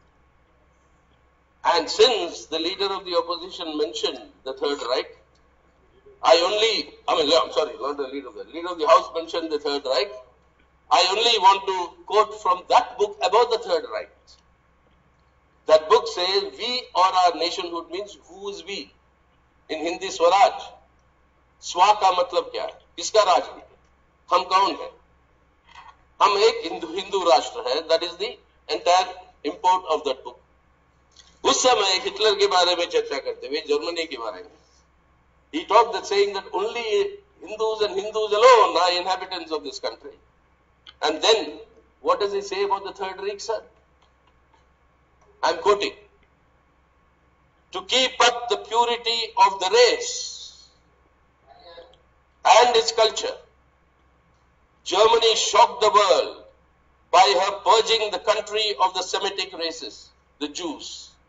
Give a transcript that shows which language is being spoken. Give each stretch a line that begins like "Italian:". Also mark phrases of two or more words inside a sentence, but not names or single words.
English: And since the leader of the opposition mentioned the Third Reich, not the leader of the House mentioned the Third Reich, I only want to quote from that book about the Third Reich. That book says, we or our nationhood means who is we? In Hindi,
Hindi: Swaraj. स्व का मतलब क्या है? किसका राज है? हम कौन है? हम एक हिंदू राष्ट्र है.
English: That is the entire import of that book.
Hindi: उस समय हिटलर के बारे में चर्चा करते हुए जर्मनी के बारे में
English: he talked that saying that only Hindus and Hindus alone are inhabitants of this country. And then what does he say about the Third Reich, sir? I'm quoting, to keep up the purity of the race and its culture, Germany shocked the world by her purging the country of the Semitic races, the Jews.